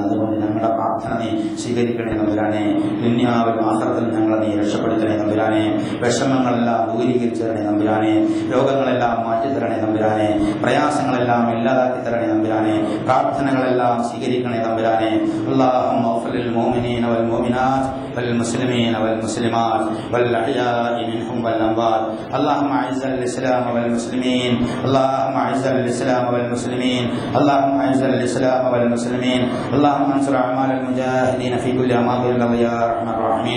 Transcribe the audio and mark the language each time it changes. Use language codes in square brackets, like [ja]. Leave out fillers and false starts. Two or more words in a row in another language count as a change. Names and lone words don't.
[ml] അതുകൊണ്ട് ഞങ്ങളുടെ പ്രാർത്ഥന നീ സ്വീകരിക്കണേ തമ്പുരാനെ. ദുനിയാവിലും ആഖിറത്തിലും ഞങ്ങളെ നീ രക്ഷപ്പെടുത്തണേ തമ്പുരാനെ. വിഷമങ്ങളെല്ലാം ദൂരീകരിച്ചു തരണേ തമ്പുരാനെ. രോഗങ്ങളെല്ലാം മാറ്റിത്തരണേ തമ്പുരാനെ. പ്രയാസങ്ങളെല്ലാം ഇല്ലാതാക്കി തരണേ തമ്പുരാനെ. പ്രാർത്ഥനകളെല്ലാം സ്വീകരിക്കണേ തമ്പുരാനെ. [ar] اللهم اغفر للمؤمنين والمؤمنات والمسلمين والمسلمات والأحياء منهم والأموات. اللهم أعز الإسلام والمسلمين. اللهم أعز الإسلام والمسلمين. اللهم أعز الإسلام والمسلمين. اللهم انصر أعمال المجاهدين في كل أماكن الأرض يا أرحم الراحمين.